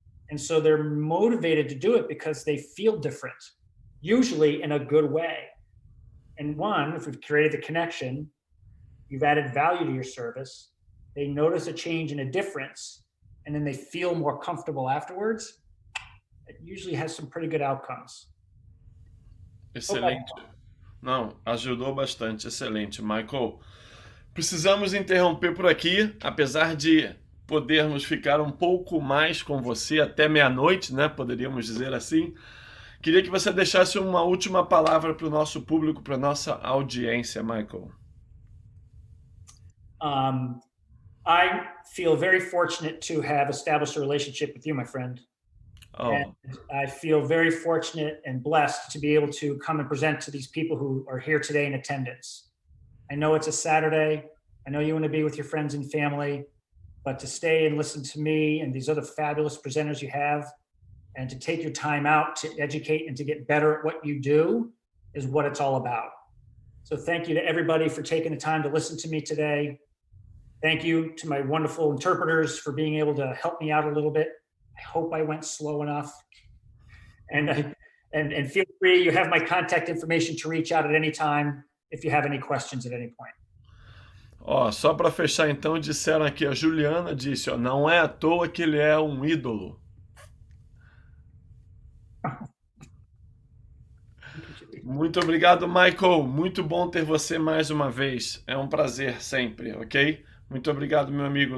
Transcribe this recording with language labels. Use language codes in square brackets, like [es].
[en] And so they're motivated to do it because they feel different, usually in a good way. And one, if we've created the connection, you've added value to your service, they notice a change and a difference, and then they feel more comfortable afterwards, it usually has some pretty good outcomes. [pt] Excelente. Okay. Não, ajudou bastante, excelente, Michael. Precisamos interromper por aqui, apesar de podermos ficar um pouco mais com você até meia-noite, né? Poderíamos dizer assim. Queria que você deixasse uma última palavra para o nosso público, para a nossa audiência, Michael. [en] I feel very fortunate to have established a relationship with you, my friend. Oh. And I feel very fortunate and blessed to be able to come and present to these people who are here today in attendance. I know it's a Saturday. I know you want to be with your friends and family, but to stay and listen to me and these other fabulous presenters you have, and to take your time out to educate and to get better at what you do is what it's all about. So thank you to everybody for taking the time to listen to me today. Thank you to my wonderful interpreters for being able to help me out a little bit. I hope I went slow enough. And feel free, you have my contact information to reach out at any time if you have any questions at any point. [pt] Ó, só para fechar então, disseram aqui, a Juliana disse, ó, não é à toa que ele é um ídolo. Muito obrigado, Michael. Muito bom ter você mais uma vez. É um prazer sempre, ok? Muito obrigado, meu amigo.